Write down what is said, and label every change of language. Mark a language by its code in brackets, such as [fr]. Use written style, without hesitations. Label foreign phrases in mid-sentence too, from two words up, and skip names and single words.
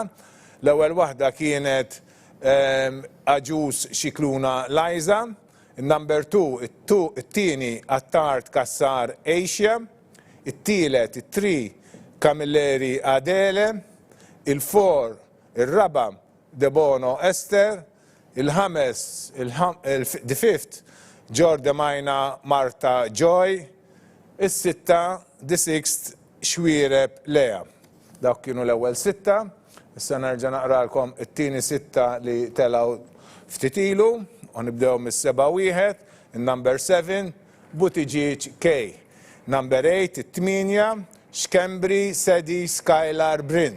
[mt] L-ewwel waħda kienet Aġus Xikluna Liza. Number 2, it-tieni Attard Kassar Asia. It-tielet, it-3 Camilleri Adele. Il-4, ir-raba' Debono Esther. Il-ħames, [en] the fifth Jorda Majna Marta Joy. [mt] Is-sitta, [en] the sixth [mt] Xwireb Lea. Dawk kienu l-ewwel sitta. Issa nerġa' naqralkom it-tieni sitta li telgħu ftit ilu u nibdew mis-7 in-number 7 Buttigieg K. Number 8 it-8 Xkembri Sadie Skylar Brin.